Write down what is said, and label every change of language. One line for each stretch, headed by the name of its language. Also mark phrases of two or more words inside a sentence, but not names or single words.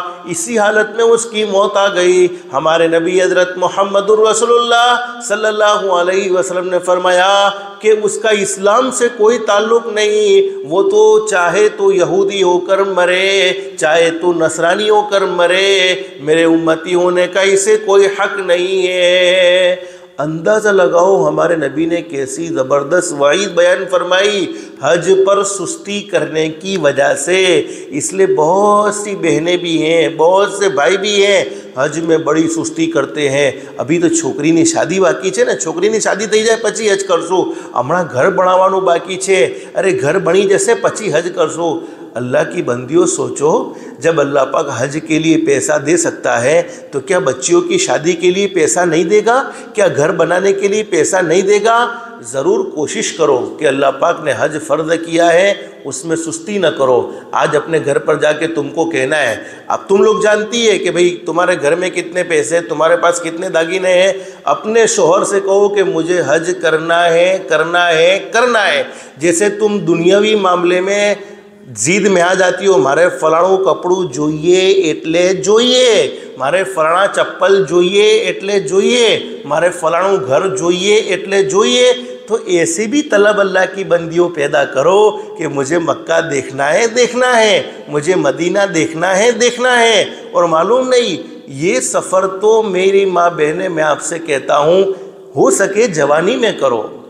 Urdu: اسی حالت میں اس کی موت آ گئی۔ ہمارے نبی حضرت محمد الرسول اللہ صلی اللہ علیہ وسلم نے فرمایا کہ اس کا اسلام سے کوئی تعلق نہیں، وہ تو چاہے تو یہودی ہو کر مرے، چاہے تو نصرانی ہو کر مرے، میرے امتی ہونے کا اسے کوئی حق نہیں ہے۔ اندازہ لگاؤ ہمارے نبی نے کیسی زبردست وعید بیان فرمائی حج پر سستی کرنے کی وجہ سے۔ اس لیے بہت سی بہنیں بھی ہیں، بہت سے بھائی بھی ہیں، حج میں بڑی سستی کرتے ہیں۔ ابھی تو
Gujarati: છોકરીની શાદી બાકી છે ને, છોકરીની શાદી થઈ જાય પછી હજ કરશું, હમણાં ઘર બનાવવાનું બાકી છે, અરે ઘર બની જશે પછી હજ કરશું۔
Urdu: اللہ کی بندیوں سوچو، جب اللہ پاک حج کے لیے پیسہ دے سکتا ہے تو کیا بچیوں کی شادی کے لیے پیسہ نہیں دے گا؟ کیا گھر بنانے کے لیے پیسہ نہیں دے گا؟ ضرور کوشش کرو کہ اللہ پاک نے حج فرض کیا ہے اس میں سستی نہ کرو۔ آج اپنے گھر پر جا کے تم کو کہنا ہے، اب تم لوگ جانتی ہے کہ بھئی تمہارے گھر میں کتنے پیسے، تمہارے پاس کتنے داگینے ہیں، اپنے شوہر سے کہو کہ مجھے حج کرنا ہے، کرنا ہے، کرنا ہے۔ جیسے تم دنیاوی معاملے میں زید میں آ جاتی ہو،
Gujarati: مارے فلاણું કપડું જોઈએ એટલે જોઈએ، મારે ફલાણા ચપ્પલ જોઈએ એટલે જોઈએ، મારે ફલાણું ઘર જોઈએ એટલે જોઈએ،
Urdu: تو ایسے بھی طلب اللہ کی بندیوں پیدا کرو کہ مجھے مکہ دیکھنا ہے، دیکھنا ہے، مجھے مدینہ دیکھنا ہے، دیکھنا ہے۔ اور معلوم نہیں، یہ سفر تو میری ماں بہنیں میں آپ سے کہتا ہوں ہو سکے جوانی میں کرو۔